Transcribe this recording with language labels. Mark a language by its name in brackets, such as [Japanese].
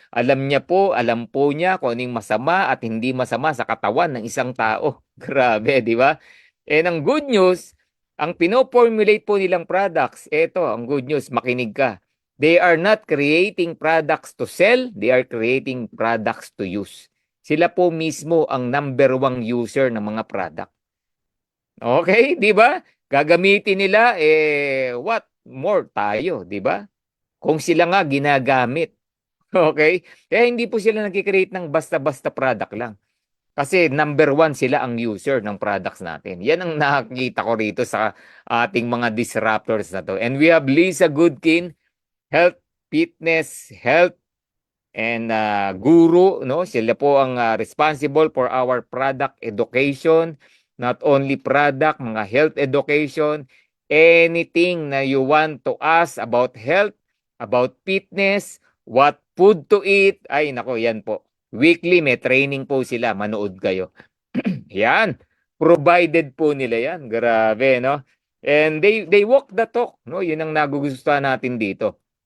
[Filipino] Alam po niya kung anong masama at hindi masama sa katawan ng isang tao. Grabe, di ba? And ang good news, ang pino-formulate po nilang products, eto, ang good news, makinig ka. [English] They are not creating products to sell, they are creating products to use. [Filipino] Sila po mismo ang number one user ng mga product. Okay, di ba? Gagamitin nila, what more tayo, di ba? Kung sila nga ginagamit. Okay? Kaya hindi po sila nag-create ng basta-basta product lang. Kasi number one sila ang user ng products natin. Yan ang nakikita ko rito sa ating mga disruptors na to. [English] And we have Lisa Goodkin, health, fitness, health, and guru, no? [Filipino] Sila po ang [English] responsible for our product education, not only product, mga health education, anything na you want to ask about health, about fitness, what food to eat, ay nako, yan po. [Filipino] Weekly may training po sila, manood kayo. Yan, provided po nila yan. Grabe, no? [English] And they walk the talk, no? [Filipino] Yun ang nagugustuhan natin dito.